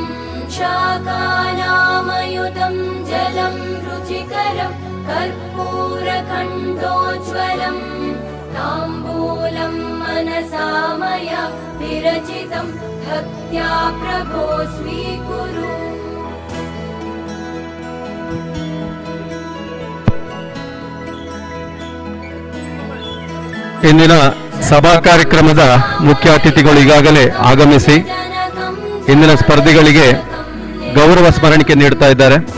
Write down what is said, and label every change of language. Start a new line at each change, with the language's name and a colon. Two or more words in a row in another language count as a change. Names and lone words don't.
Sanskrit: शाकानामयुतं जलं रुचिकरं कर्पूरखण्डोज्ज्वलं ताम्बूलं मनसा मया विरचितं भक्त्या प्रभो स्वीकुरु
Kannada: ಇಂದಿನ ಸಭಾ ಕಾರ್ಯಕ್ರಮದ ಮುಖ್ಯ ಅತಿಥಿಗಳು ಈಗಾಗಲೇ ಆಗಮಿಸಿ ಇಂದಿನ ಸ್ಪರ್ಧಿಗಳಿಗೆ ಗೌರವ ಸ್ಮರಣಿಕೆ ನೀಡ್ತಾ ಇದ್ದಾರೆ.